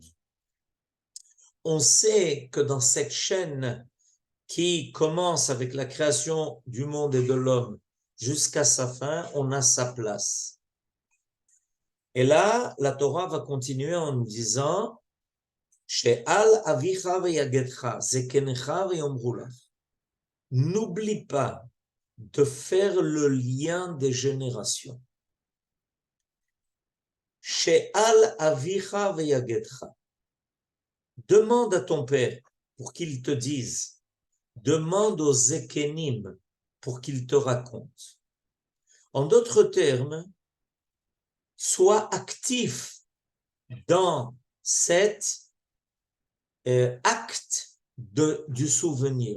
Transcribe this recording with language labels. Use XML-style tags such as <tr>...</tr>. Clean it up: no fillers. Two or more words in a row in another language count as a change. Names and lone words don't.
<fr>On sait que dans cette chaîne qui commence avec la création du monde et de l'homme jusqu'à sa fin, on a sa place. Et là, la Torah va continuer en nous disant</fr> <he>שאל אביך ויגדך זקניך ויאמרו לך.</he> <fr>N'oublie pas de faire le lien des générations.</fr> <he>שאל אביך ויגדך.</he> <fr>Demande à ton père pour qu'il te dise. Demande aux zekenim pour qu'ils te racontent. En d'autres termes, sois actif dans cet acte du souvenir.</fr>